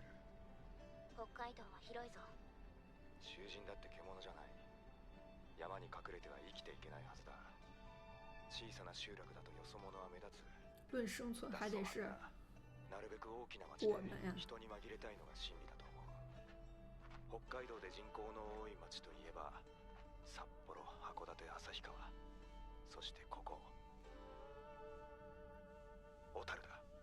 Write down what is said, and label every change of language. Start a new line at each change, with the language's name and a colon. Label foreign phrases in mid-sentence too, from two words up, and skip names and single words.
Japanese: 北海道は広いぞ。囚人だって獣じゃない。山に隠れては生きていけないはずだ。小さな集落だとよそ者は目立つ。
Chinese: 论生存还得是
Japanese: なるべく大きな町で人に紛れたいのが真理だと思う。北海道で人口の多い町といえば札幌、函館、旭川、そしてここ小樽だ。